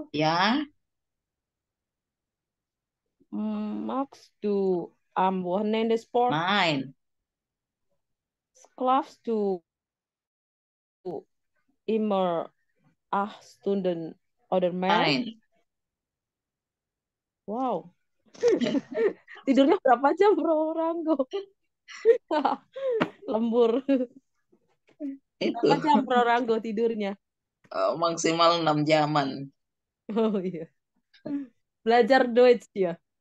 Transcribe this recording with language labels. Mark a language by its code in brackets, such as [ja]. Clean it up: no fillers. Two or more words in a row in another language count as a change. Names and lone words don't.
[id] Ya, [de] Magst du am Wochenende Sport? nein. Schlafst du immer 8 Stunden oder mehr? Nein. Wow. [id] Tidurnya berapa jam, Bro Ranggo? Lembur. Itu Berapa jam, Bro Ranggo, tidurnya? maksimal 6 jaman. Oh iya. Belajar Deutsch ya.